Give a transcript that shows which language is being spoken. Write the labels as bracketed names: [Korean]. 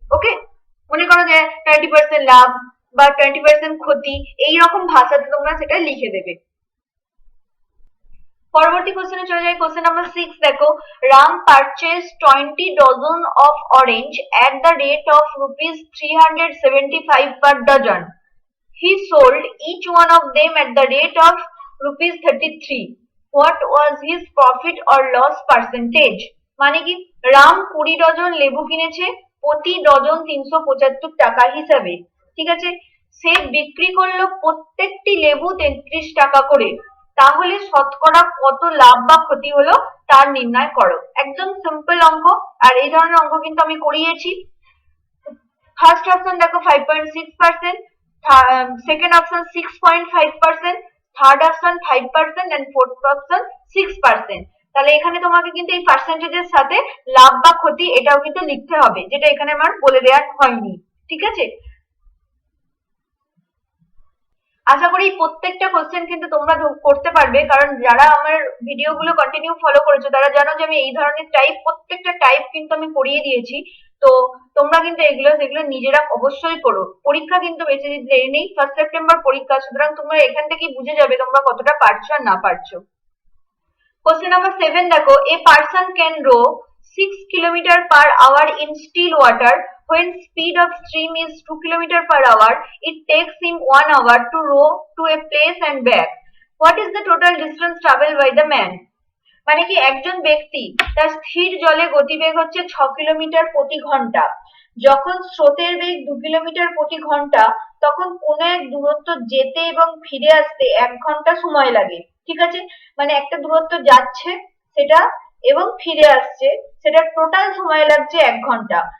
[Bangla] ওকে, মনে করো যে 20% লাভ বা 20% ক্ষতি, এইরকম ভাষাতে তোমরা সেটা লিখে দেবে। পরবর্তী কোশ্চেনে চলে যাই। কোশ্চেন নাম্বার 6 দেখো, [English] Ram purchase 20 dozen of orange at the rate of rupees 375 per dozen. He sold each one of them at the rate of rupees 33. What was his profit or loss percentage? [Bangla] মানে কি, Ram 20 dozen লেবু কিনেছে প্রতি dozen 375 টাকা হিসাবে, ঠিক আছে। সে বিক্রি করলো প্রত্যেকটি লেবু 33 টাকা করে, তাহলে শতকরা কত লাভ বা ক্ষতি হলো তার নির্ণয় করো। একদম সিম্পল অঙ্ক, আর এই ধরনের অঙ্ক কিন্তু আমি করিয়েছি। ফার্স্ট অপশন দেখো 5.6%, second option 6.5%, third option 5% and fourth option 6%। তাহলে এখানে তোমাকে কিন্তু এই পার্সেন্টেজের সাথে লাভ বা ক্ষতি এটাও কিন্তু লিখতে হবে, যেটা এখানে আমার বলে দেওয়া হয়নি, ঠিক আছে। আশা করি প্রত্যেকটা কোশ্চেন কিন্তু তোমরা করতে পারবে, কারণ যারা আমার ভিডিও গুলো কন্টিনিউ ফলো করেছো তারা জানো যে আমি এই ধরনের টাইপ প্রত্যেকটা টাইপ কিন্তু আমি করিয়ে দিয়েছি। তো তোমরা কিন্তু সেগুলো নিজেরা অবশ্যই করো। পরীক্ষা কিন্তু বেশি দেরি নেই, 1 সেপ্টেম্বর পরীক্ষা, সুতরাং তোমরা এখান থেকেই বুঝে যাবে তোমরা কতটা পারছো আর না পারছো। [English] Question number 7 [Bangla] দেখো, [English] a person can row 6 km per hour in still water. When speed of stream is 2 km per hour, it takes him 1 hour to row to a place and back. What is the total distance traveled by the man? [Bangla] মানে কি, একজন ব্যক্তি তার স্থির জলে গতিবেগ হচ্ছে 6 kilometre প্রতি ঘন্টা, যখন স্রোতের বেগ 2 কিলোমিটার প্রতি ঘন্টা, তখন কোন এক দূরত্ব যেতে এবং ফিরে আসতে 1 ঘন্টা সময় লাগে, ঠিক আছে। মানে একটা দূরত্ব যাচ্ছে সেটা এবং ফিরে আসছে, সেটা টোটাল সময় লাগছে 1 ঘন্টা।